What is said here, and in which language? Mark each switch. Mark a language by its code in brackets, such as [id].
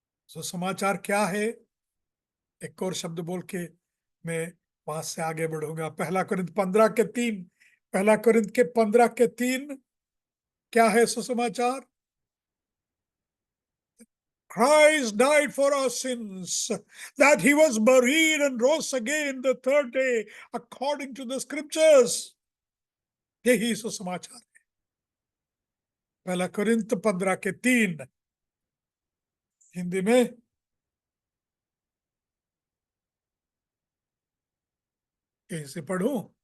[hi] तो समाचार क्या है? एक और शब्द बोल के मैं वहां से आगे बढ़ूंगा। पहला कोरिन्थ 15 के 3, पहला कोरिन्थ के 15 के 3 क्या है सुसमाचार? [en] Christ died for our sins, that he was buried and rose again the third day according to the scriptures। [hi] यही सुसमाचार है। पहला कोरिन्थ 15 के 3, हिंदी में कैसे पढ़ूं?